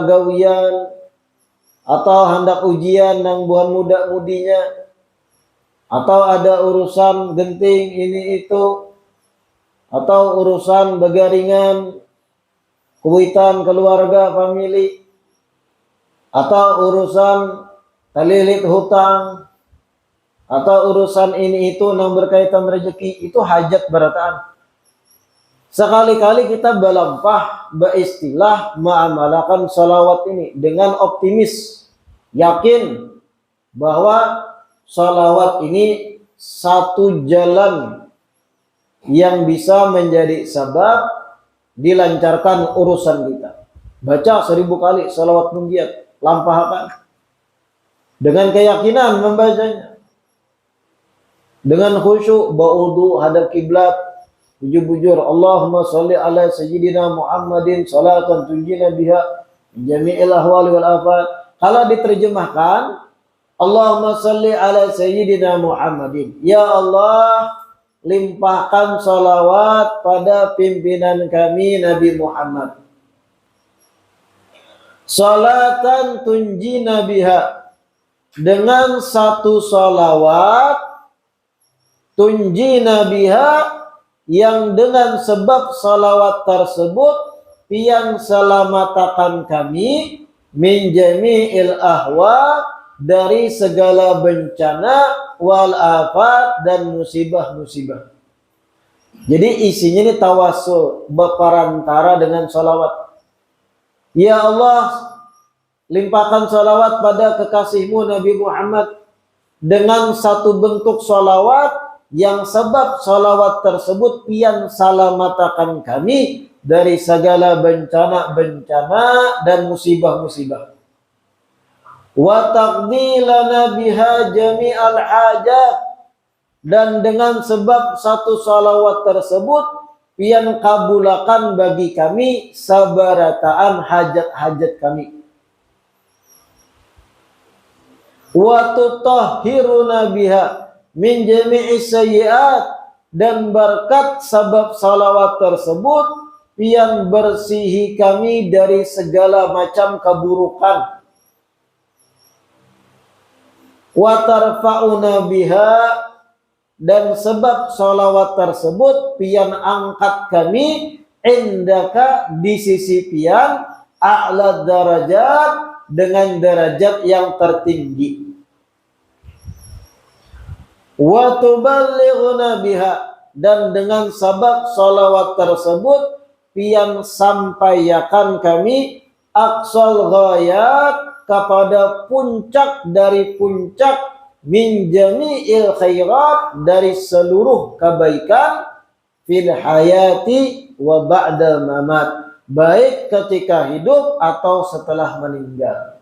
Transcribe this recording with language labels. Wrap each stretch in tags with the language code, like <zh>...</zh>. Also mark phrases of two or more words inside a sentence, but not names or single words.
<bjn>gawian atau hendak ujian nang buan muda-mudinya atau ada urusan genting ini itu atau urusan begaringan kuitan keluarga famili atau urusan talilit hutang atau urusan ini itu yang berkaitan rezeki, itu hajat berataan.</bjn> <id>Sekali-kali kita belampah beristilah mengamalkan salawat ini dengan optimis, yakin bahwa salawat ini satu jalan yang bisa menjadi sebab dilancarkan urusan kita. Baca 1000 kali salawat munjiat, lampahkan dengan keyakinan membacanya, dengan khusyuk ba'udu hadap kiblat, bujur-bujur</id> <ar>اللهم صل على سيدنا محمد صلاة تنجينا بها جميع الأهوال والآفات.</ar> <id>Kalau diterjemahkan</id> <ar>اللهم صل على سيدنا محمد,</ar> <id>ya Allah limpahkan salawat pada pimpinan kami Nabi Muhammad.</id> <ar>صلاة تنجينا بها,</ar> <id>dengan satu salawat,</id> <ar>تنجينا بها,</ar> <id>yang dengan sebab salawat tersebut yang selamatakan kami</id> <ar>من جميع الأهوال,</ar> <id>dari segala bencana</id> <ar>والآفات,</ar> <id>dan musibah-musibah. Jadi isinya ini tawasul, berperantara dengan salawat. Ya Allah, limpahkan salawat pada kekasihmu Nabi Muhammad dengan satu bentuk salawat yang sebab salawat tersebut pian salamatakan kami dari segala bencana-bencana dan musibah-musibah.</id> <ar>وتقضي لنا بها جميع الحاجات,</ar> <id>dan dengan sebab satu salawat tersebut pian kabulakan bagi kami sabarataan hajat-hajat kami.</id> <ar>وتطهرنا بها من جميع السيئات,</ar> <id>dan berkat sebab salawat tersebut pian bersihi kami dari segala macam keburukan.</id> <ar>وترفعنا بها,</ar> <id>dan sebab salawat tersebut pian angkat kami indaka, di sisi pian,</id> <ar>أعلى الدرجات,</ar> <id>dengan derajat yang tertinggi.</id> <ar>وتبلغنا بها,</ar> <id>dan dengan sebab salawat tersebut pian sampaikan kami</id> <ar>أقصى الغايات,</ar> <id>kepada puncak dari puncak,</id> <ar>من جميع الخيرات,</ar> <id>dari seluruh kebaikan,</id> <ar>في الحياة وبعد الممات,</ar> <id>baik ketika hidup atau setelah meninggal.</id>